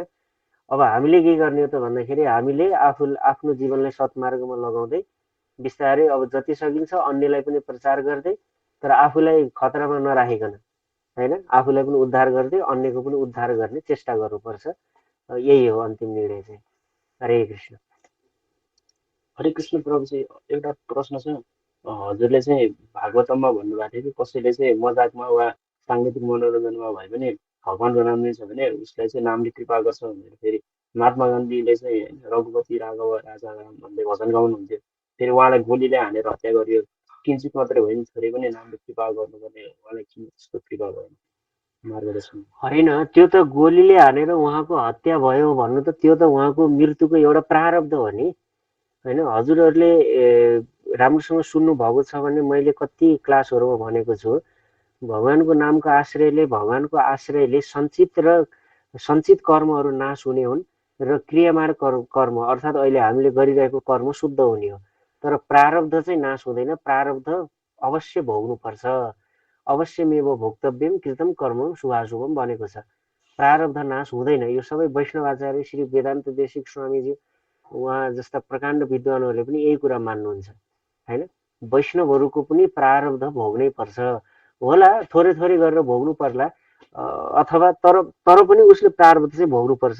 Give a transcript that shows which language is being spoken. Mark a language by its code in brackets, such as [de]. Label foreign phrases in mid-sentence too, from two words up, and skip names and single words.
[ne] अब हामीले के गर्ने हो त भन्दाखेरि हामीले आफ्नो जीवनलाई सत्मार्गमा लगाउँदै बिस्तारै अब जति सकिन्छ अन्यलाई पनि प्रचार गर्दै, तर आफूलाई खतरामा नराखिकन होइन, आफूलाई पनि उद्धार गर्दै अन्यको पनि उद्धार गर्ने चेष्टा गर्नुपर्छ। यही हो अन्तिम निर्णय चाहिँ। हरे कृष्ण। हरे कृष्ण प्रभुजी, एउटा प्रश्न छ। हजुरले चाहिँ भागवतममा भन्नुभएको थियो कि कसैले चाहिँ मजाकमा वा साङ्गीतिक मनोरञ्जनमा भए पनि भगवानको नाम लिन्छ भने उसलाई चाहिँ नामले कृपा गर्छ भनेर फेरि महात्मा गान्धीले चाहिँ रघुपति राघव राजा राम भन्दै भजन गाउनुहुन्थ्यो। फेरि उहाँलाई गोलीले हानेर हत्या गरियो। किन्चित मात्रै भयो नि, छोरी पनि नामले कृपा गर्नुपर्ने, उहाँलाई किन त्यस्तो कृपा भएन? मार्गदर्शन। होइन, त्यो त गोलीले हानेर उहाँको हत्या भयो भन्नु त त्यो त उहाँको मृत्युको एउटा प्रारब्ध हो नि होइन। हजुरहरूले राम्रोसँग सुन्नु भएको छ भने मैले कति क्लासहरूमा भनेको छु, भगवानको नामको आश्रयले भगवानको आश्रयले सञ्चित कर्महरू नाश हुने हुन् र क्रियामान कर्म अर्थात् अहिले हामीले गरिरहेको कर्म शुद्ध हुने हो। तर प्रारब्ध चाहिँ नाश हुँदैन। प्रारब्ध अवश्य भोग्नुपर्छ। [sa] अवश्यमेव भोक्तव्यम कृतम कर्म शुभाशुभम [ne] भनेको छ। प्रारब्ध नाश हुँदैन। यो सबै वैष्णवाचार्य श्री वेदान्त देशिक स्वामीजी उहाँ जस्ता प्रकाण्ड विद्वानहरूले पनि यही कुरा मान्नुहुन्छ होइन। वैष्णवहरूको पनि प्रारब्ध भोग्नै पर्छ होला, थोरै थोरै गरेर भोग्नु पर्ला। अथवा तर तर पनि उसले प्रारब्ध चाहिँ भोग्नुपर्छ।